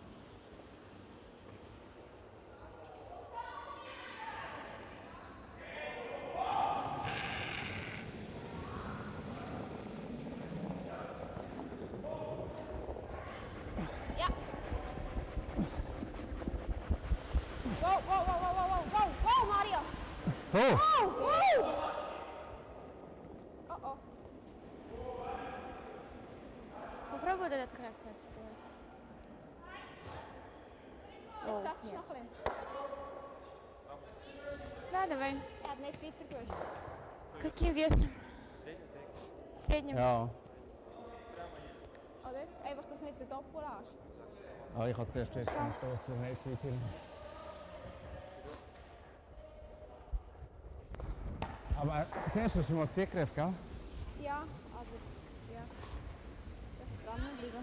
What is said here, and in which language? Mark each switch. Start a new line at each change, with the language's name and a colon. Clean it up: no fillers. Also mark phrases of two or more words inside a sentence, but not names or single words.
German: Ja. Wow, wow, wow, wow, wow, wow, wow, Mario! Oh! Wow, wow! Oh, oh.
Russian: Попробуй вот этот красный отспевать.
German: Jetzt sagst du noch ein bisschen.
Russian: Да, давай.
German: Er hat nicht weiter gewusst.
Russian: Каким весом? Средним.
German: Ja. Oder? Einfach, dass du nicht den Doppel hast. Ah, ich habe zuerst jetzt gestoßen, nicht zu weit hin. Aber zuerst hast du mal Zielgriff, gell? Ja, aber ja. Das ist dranbleiben.